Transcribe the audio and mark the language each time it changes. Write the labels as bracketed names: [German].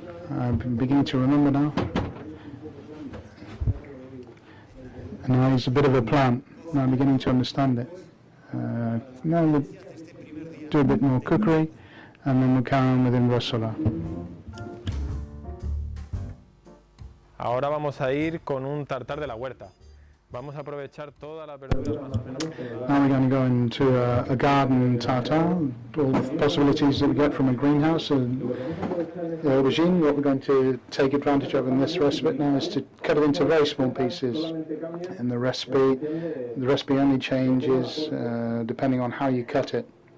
[English] I'm beginning to remember now. Now he's a bit of a plant. Now I'm beginning to understand it. Now we'll do a bit more cookery, and then we'll carry on with Inversolar. [Spanish] Ahora vamos a ir con un tartar de la huerta. Vamos a aprovechar todas las verduras más o menos. [English] Now we're going to go into a garden tartare, all the possibilities that we get from a greenhouse. The aubergine, what we're going to take advantage of in this recipe now is to cut it into very small pieces. In the recipe only changes depending on how you cut it.